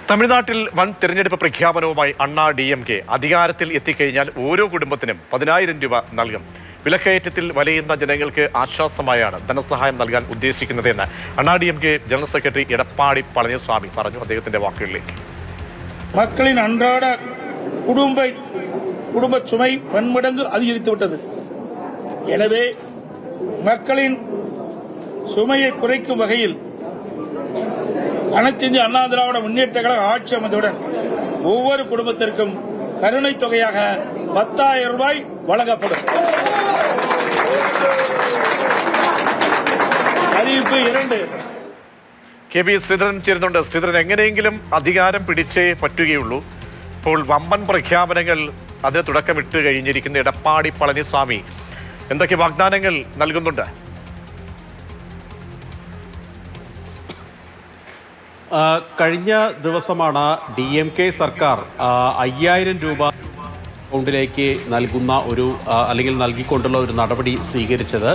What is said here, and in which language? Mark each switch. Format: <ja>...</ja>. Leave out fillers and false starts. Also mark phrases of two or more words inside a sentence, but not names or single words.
<ml>തമിഴ്നാട്ടിൽ വൻ തെരഞ്ഞെടുപ്പ് പ്രഖ്യാപനവുമായി അണ്ണാ DMK അധികാരത്തിൽ എത്തിക്കഴിഞ്ഞാൽ ഓരോ കുടുംബത്തിനും 10,000 രൂപ നൽകും. വിലക്കയറ്റത്തിൽ വലയുന്ന ജനങ്ങൾക്ക് ആശ്വാസമായാണ് ധനസഹായം നൽകാൻ ഉദ്ദേശിക്കുന്നതെന്ന് അണ്ണാ DMK ജനറൽ സെക്രട്ടറി എടപ്പാടി പളനിസ്വാമി പറഞ്ഞു. അദ്ദേഹത്തിന്റെ വാക്കുകളിലേക്ക്.</ml> <ta>மக்களின் அன்றாட குடும்ப சுமை பன்மடங்கு அதிகரித்து விட்டது. எனவே மக்களின் சுமையை குறைக்கும் வகையில் அனைத்து இந்திய அண்ணா திராவிட முன்னேற்ற கழக ஆட்சி அமைந்தவுடன் ஒவ்வொரு குடும்பத்திற்கும் கருணை தொகையாக 10,000 ரூபாய் வழங்கப்படும். அறிவிப்பு 2.</ta> <ml>KV ശ്രീധരൻ ചേരുന്നുണ്ട്. ശ്രീധരൻ, എങ്ങനെയെങ്കിലും അധികാരം പിടിച്ചേ പറ്റുകയുള്ളൂ. ഇപ്പോൾ വമ്പൻ പ്രഖ്യാപനങ്ങൾ അതിന് തുടക്കമിട്ട് കഴിഞ്ഞിരിക്കുന്ന എടപ്പാടി പളനിസ്വാമി എന്തൊക്കെ വാഗ്ദാനങ്ങൾ നൽകുന്നുണ്ട്? കഴിഞ്ഞ ദിവസമാണ് DMK സർക്കാർ 5,000 രൂപ അക്കൗണ്ടിലേക്ക് നൽകുന്ന അല്ലെങ്കിൽ നൽകിക്കൊണ്ടുള്ള ഒരു നടപടി സ്വീകരിച്ചത്.</ml>